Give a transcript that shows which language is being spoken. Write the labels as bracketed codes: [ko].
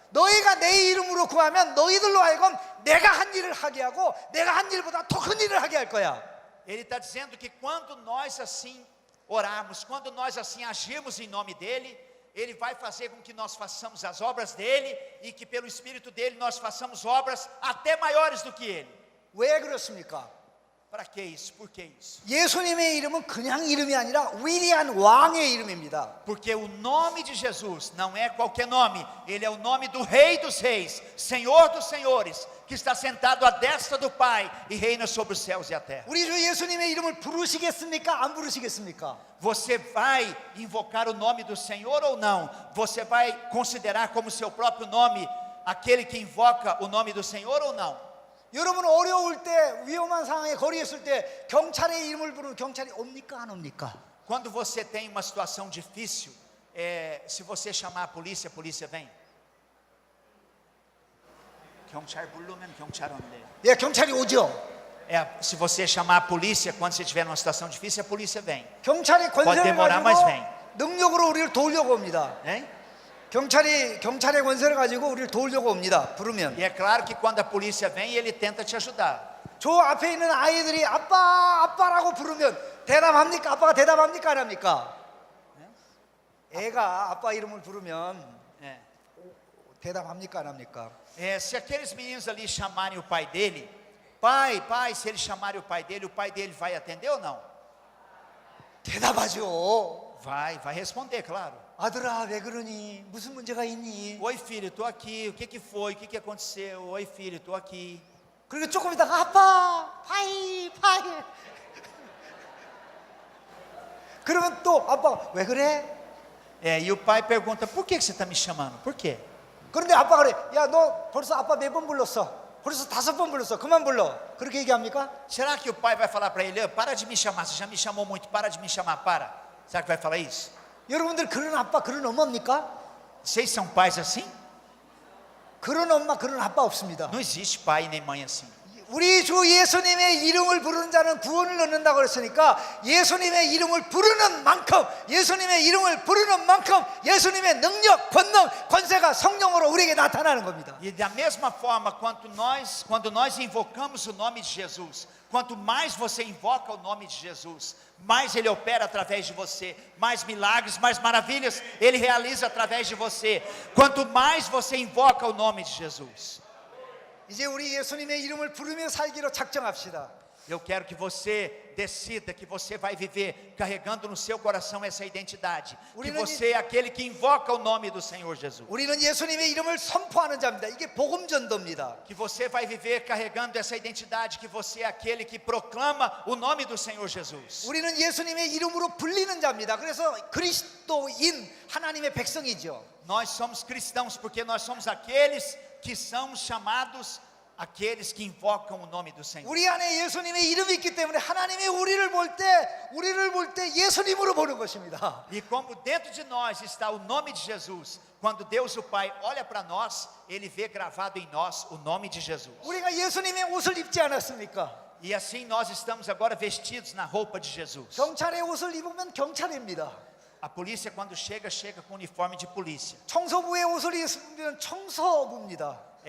[ko] 너희가 내 이름으로 구하면 너희들로 하여금 내가 한 일을 하게 하고 내가 한 일보다 더 큰 일을 하게 할 거야. [pt] Ele está dizendo que quando nós assim orarmos, quando nós assim agirmos em nome dele, ele vai fazer com que nós façamos as obras dele e que pelo Espírito dele nós façamos obras até maiores do que ele. [ko] 왜 그렇습니까? [pt] Para que isso? Por que isso? [ko] 예수님의 이름은 그냥 이름이 아니라 위대한 왕의 이름입니다. [pt] Porque o nome de Jesus não é qualquer nome, ele é o nome do Rei dos Reis, Senhor dos Senhores, que está sentado à destra do Pai e reina sobre os céus e a terra. [ko] 우리 주 예수님의 이름을 부르시겠습니까? 안 부르시겠습니까? [pt] Você vai invocar o nome do Senhor ou não? Você vai considerar como seu próprio nome aquele que invoca o nome do Senhor ou não? [ko] 여러분 어려울 때 위험한 상황에 거리에 있을 때 경찰의 이름을 부르면 경찰이 옵니까 안 옵니까? [pt] Quando você tem uma situação difícil, se você chamar a polícia vem? [ko] 경찰 부르면 경찰 온대. 예, 경찰이 오죠. [pt] Se você chamar a polícia quando você estiver numa situação difícil, a polícia vem. [ko] 경찰이 [pt] Pode [ko] 권세를 [pt] demorar, mas [ko] 가지고 [pt] vem. [ko] 능력으로 우리를 도우려고 옵니다. Hein? 경찰의 권세를 가지고 우리를 도우려고 옵니다. 부르면. [pt] E é claro que quando a polícia vem, ele tenta te ajudar. [ko] 저 앞에 있는 아이들이 아빠 아빠라고 부르면 대답합니까? 아빠가 대답합니까? 안 합니까? 애가 아빠 이름을 부르면 [pt] É. [ko] 대답합니까? 안 합니까? [pt] Se aqueles meninos ali chamarem o pai dele, pai, se eles chamarem o pai dele vai atender ou não? [ko] 대답하죠. [pt] Vai responder, claro. [ko] 아들아 왜 그러니? 무슨 문제가 있니? [pt] Oi filho, estou aqui, o que foi, o que aconteceu? Oi filho, estou aqui. [ko] 그리고 조금 있다가 아빠 파이 그러면 또 아빠 왜 그래? [pt] E o pai pergunta: por que você está me chamando? Por quê? [ko] 그런데 아빠가 그래 야 너 벌써 아빠 몇 번 불렀어? 벌써 5번 불렀어. 그만 불러. 그렇게 얘기합니까? [pt] Será que o pai vai falar para ele: para de me chamar, você já me chamou muito, para de me chamar, para? Será que vai falar isso? [ko] 여러분들 그런 아빠 그런 엄마입니까? [pt] Vocês são pais assim? [ko] 그런 엄마 그런 아빠 없습니다. [pt] Não existe pai nem mãe assim. [ko] 우리 주 예수님의 이름을 부르는 자는 구원을 얻는다고 그랬으니까 예수님의 이름을 부르는 만큼 예수님의 이름을 부르는 만큼 예수님의 능력, 권능, 권세가 성령으로 우리에게 나타나는 겁니다. [pt] E da mesma forma, quando nós invocamos o nome de Jesus, quanto mais você invoca o nome de Jesus, mais Ele opera através de você, mais milagres, mais maravilhas Ele realiza através de você. Quanto mais você invoca o nome de Jesus. [ko] 이제 우리 예수님의 이름을 부르며 살기로 작정합시다. [pt] Eu quero que você decida que você vai viver carregando no seu coração essa identidade, que você é aquele que invoca o nome do Senhor Jesus. [ko] 우리는 예수님의 이름을 선포하는 자입니다. 이게 복음 전도입니다. [pt] Que você vai viver carregando essa identidade, que você é aquele que proclama o nome do Senhor Jesus. [ko] 우리는 예수님의 이름으로 불리는 자입니다. 그래서 그리스도인 하나님의 백성이죠. [pt] Nós somos cristãos porque nós somos aqueles que são chamados, aqueles que invocam o nome do Senhor. [ko] 우리 안에 예수님의 이름이 있기 때문에 하나님이 우리를 볼 때 예수님으로 보는 것입니다. [pt] E como dentro de nós está o nome de Jesus, quando Deus o Pai olha para nós, Ele vê gravado em nós o nome de Jesus. [ko] 우리가 예수님의 옷을 입지 않았습니까? [pt] E assim nós estamos agora vestidos na roupa de Jesus. [ko] 경찰의 옷을 입으면 경찰입니다. [pt] A polícia quando chega com uniforme de polícia. [ko] 청소부의 옷을 입으면 청소부입니다.